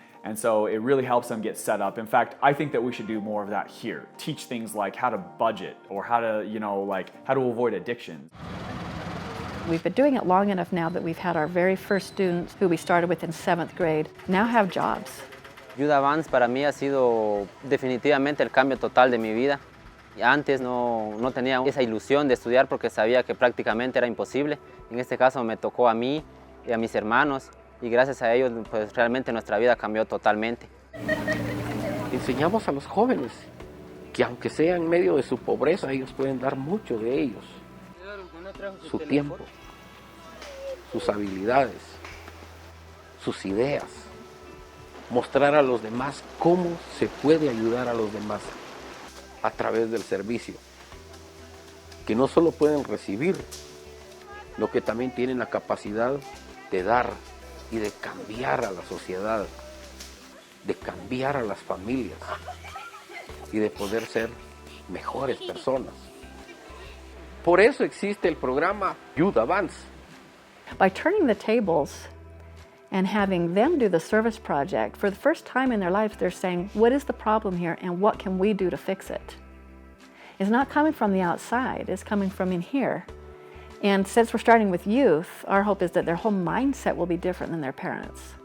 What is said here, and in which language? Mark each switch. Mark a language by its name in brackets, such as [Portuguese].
[English] And so it really helps them get set up. In fact, I think that we should do more of that here. Teach things like how to budget or how to, how to avoid addiction. We've been doing it long enough now that we've had our very first students, who we started with in 7th grade, now have jobs. [Spanish] Yuda Bands para mí ha sido definitivamente el cambio total de mi vida. Antes no tenía esa ilusión de estudiar porque sabía que prácticamente era imposible. En este caso me tocó a mí y a mis hermanos, y gracias a ellos pues realmente nuestra vida cambió totalmente. Enseñamos a los jóvenes que aunque sea en medio de su pobreza, ellos pueden dar mucho de ellos. Su tiempo, sus habilidades, sus ideas. Mostrar a los demás cómo se puede ayudar a los demás a través del servicio. Que no solo pueden recibir, lo que también tienen la capacidad de dar y de cambiar a la sociedad, de cambiar a las familias y de poder ser mejores personas. Por eso existe el programa Yuda Bands. [English] By turning the tables and having them do the service project, for the first time in their lives, they're saying, what is the problem here and what can we do to fix it? It's not coming from the outside, it's coming from in here. And since we're starting with youth, our hope is that their whole mindset will be different than their parents.